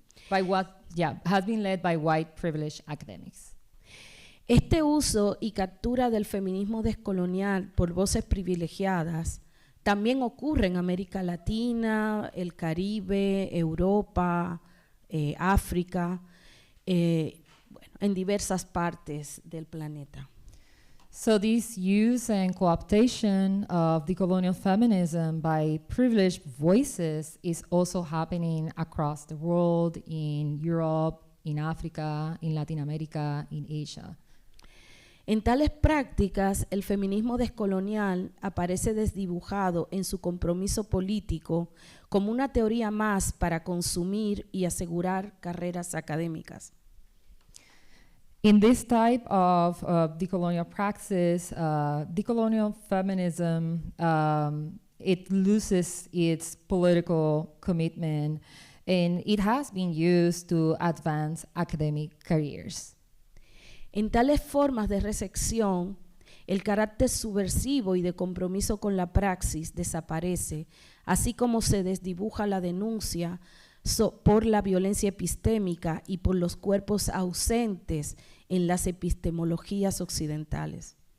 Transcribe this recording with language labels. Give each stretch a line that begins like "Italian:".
English: Has been led by white privileged academics.
Spanish: Este uso y captura del feminismo descolonial por voces privilegiadas también ocurre en América Latina, el Caribe, Europa, África, en diversas partes del planeta.
English: So this use and co-optation of decolonial feminism by privileged voices is also happening across the world, in Europe, in Africa, in Latin America, in Asia.
Spanish: En tales prácticas, el feminismo descolonial aparece desdibujado en su compromiso político como una teoría más para consumir y asegurar carreras académicas.
English: In this type of decolonial praxis, decolonial feminism, it loses its political commitment, and it has been used to advance academic careers.
Spanish: En tales formas de recepción, el carácter subversivo y de compromiso con la praxis desaparece, así como se desdibuja la denuncia por la violencia epistémica y por los cuerpos ausentes en las epistemologías occidentales.